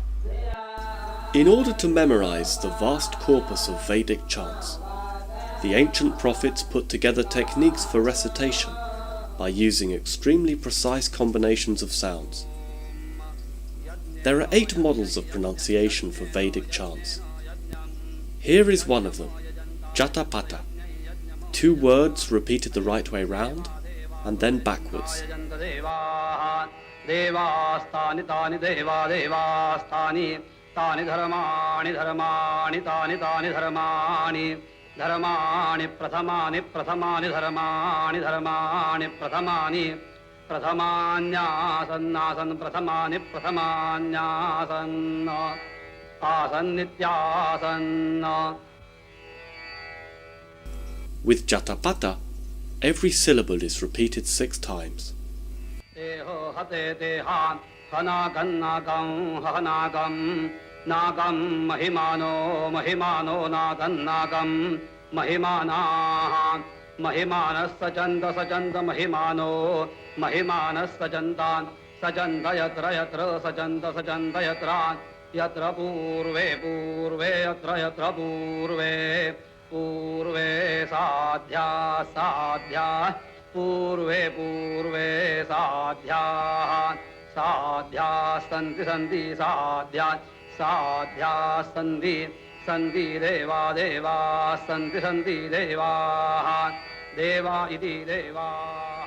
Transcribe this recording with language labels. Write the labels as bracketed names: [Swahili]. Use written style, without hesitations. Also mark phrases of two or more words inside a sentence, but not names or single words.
[English] In order to memorize the vast corpus of Vedic chants, the ancient prophets put together techniques for recitation by using extremely precise combinations of sounds. There are 8 models of pronunciation for Vedic chants. Here is one of them, Jatapata, 2 words repeated the right way round and then backwards. [Sanskrit] Tani dharmani dharmani tani tani dharmani dharmani prathamani prathamani dharmani dharmani prathamani prathamanyasan prathamani prathamanyasan asan nityasan. [English] With Jatapata, every syllable is repeated 6 times. [Sanskrit] Hanagam hanagam nagam mahimano mahimano nagam mahimana mahimanas sajanda sajanda mahimano mahimanas sajandan sajanda yatra yatra sajanda sajanda yatra yatra purve purve yatra yatra purve purve sadhya sadhya purve purve sadhya sadhya santi santi sadhya sadhya santi santi deva deva santi santi deva deva iti deva.